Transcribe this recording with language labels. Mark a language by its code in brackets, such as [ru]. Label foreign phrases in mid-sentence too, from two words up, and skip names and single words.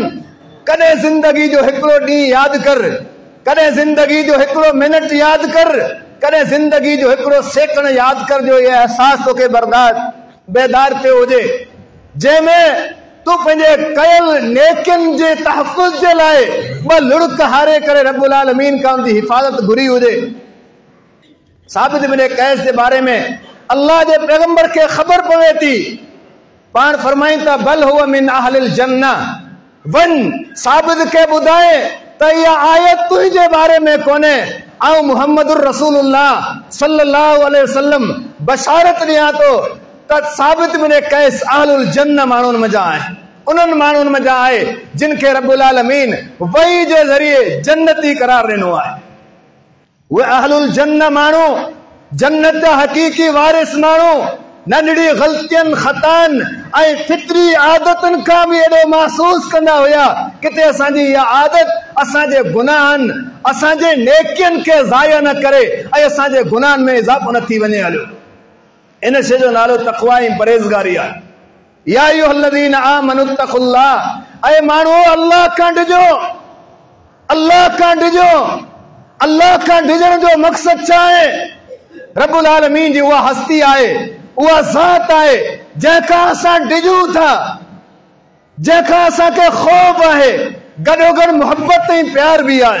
[sd] कॾहिं ज़िंदगी जो हिकिड़ो ॾींहुं यादि कर, कॾहिं ज़िंदगी जो हिकिड़ो मिनट यादि कर, कॾहिं ज़िंदगी जो हिकिड़ो सेकंड यादि कर, जो इहो अहसास तोखे बेदार थियो हुजे, जंहिंमें तूं पंहिंजे कयल नेकियुनि जे तहफ़ुज़ जे लाइ ॿ लुड़क हारे करे [ar] رب العالمين [sd] खां उनजी हिफ़ाज़त घुरी हुजे। साबित बिन कैस जे बारे में अल्लाह जे पैगंबर खे ख़बर पवे थी, पाण फरमाईं था [ar] بل هو من أهل الجنة, [sd] वन साबित खे ॿुधाए त इहा आयत तुंहिंजे बारे में कोन्हे, ऐं [ar] محمد رسول الله صلى الله عليه وسلم [sd] बशारत ॾियां थो त साबित बिन कैस [ar] أهل الجنة [sd] माण्हुनि मज़ा आहे, उन्हनि माण्हुनि मज़ा आहे जिन खे [ar] رب العالمين [sd] वही जे ज़रिए जन्नती करार ॾिनो आहे। उहे [ar] أهل الجنة [sd] माण्हू, जन्नत जा हक़ीक़ी वारिस माण्हू, नंढड़ी ग़लतियुनि, ख़ताउनि ऐं फितरी आदतुनि खां बि एॾो महसूस कंदा हुया, किथे असांजी इहा आदत असांजे गुनाहनि, असांजे नेकियुनि खे ज़ाया न करे ऐं असांजे गुनाहनि में इज़ाफ़ो न थी वञे हलियो। इन शइ जो नालो तक़वा ऐं परहेज़गारी आहे। [ar] يا أيها الذين آمنوا اتقوا الله, [sd] ऐं माण्हू अल्लाह खां डिॼो, अल्लाह खां डिॼो। अल्लाह खां डिॼण जो मक़सदु छा आहे? [ar] رب العالمين [sd] जी उहा हस्ती आहे, उहा ज़ात आहे जंहिंखां असां डिॼूं था, जंहिंखां असांखे ख़ौफ़ आहे, गॾोगॾु मुहबत ऐं प्यार बि आहे।